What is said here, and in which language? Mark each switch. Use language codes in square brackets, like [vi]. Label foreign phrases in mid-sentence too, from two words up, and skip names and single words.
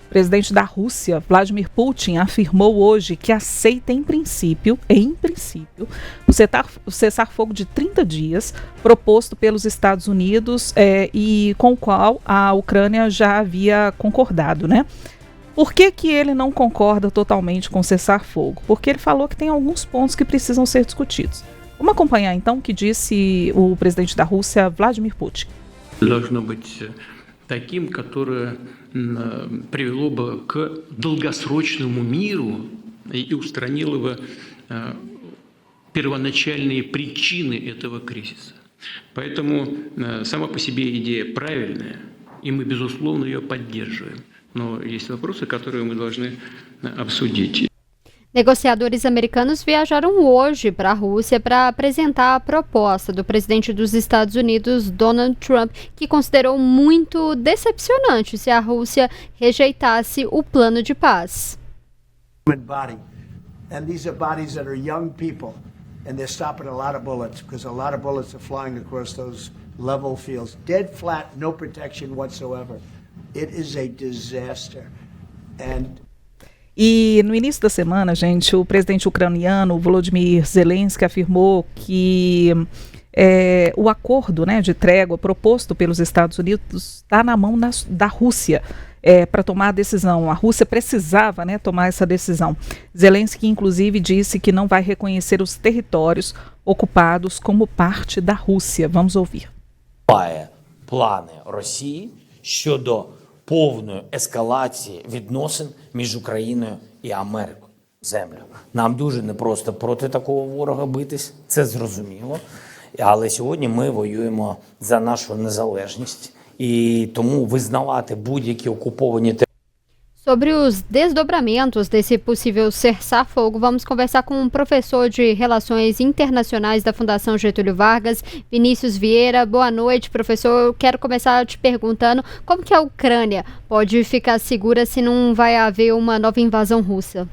[pt] presidente da Rússia, Vladimir Putin, afirmou hoje que aceita em princípio, o cessar-fogo de 30 dias proposto pelos Estados Unidos e com o qual a Ucrânia já havia concordado, né? Por que ele não concorda totalmente com o cessar-fogo? Porque ele falou que tem alguns pontos que precisam ser discutidos. Vamos acompanhar então o que disse o presidente da Rússia, Vladimir Putin. [ru] Должно быть таким, которое привело бы к долгосрочному миру и устранило бы первоначальные причины этого кризиса. Поэтому сама по себе идея правильная, и мы, безусловно, ее поддерживаем. Но есть вопросы, которые мы должны обсудить. [pt] Negociadores americanos viajaram hoje para a Rússia para apresentar a proposta do presidente dos Estados Unidos, Donald Trump, que considerou muito decepcionante se a Rússia rejeitasse o plano de paz. [en] And these are bodies that are young people, and they're stopping a lot of bullets because a lot of bullets are flying across those level fields, dead flat, no protection whatsoever. It is a disaster. [pt] E no início da semana, gente, o presidente ucraniano, Volodymyr Zelensky, afirmou que o acordo, né, de trégua proposto pelos Estados Unidos está na mão da Rússia para tomar a decisão. A Rússia precisava, né, tomar essa decisão. Zelensky, inclusive, disse que não vai reconhecer os territórios ocupados como parte da Rússia. Vamos ouvir. [uk] Плани Росії щодо повної ескалації відносин між Україною і Америкою. Землю. Нам дуже непросто проти такого ворога битись, це зрозуміло. Але сьогодні ми воюємо за нашу незалежність. E тому визнавати будь-які окуповані території. [pt] Sobre os desdobramentos desse possível cessar-fogo, vamos conversar com um professor de Relações Internacionais da Fundação Getúlio Vargas, Vinícius Vieira. Boa noite, professor. Eu quero começar te perguntando como que a Ucrânia pode ficar segura se não vai haver uma nova invasão russa?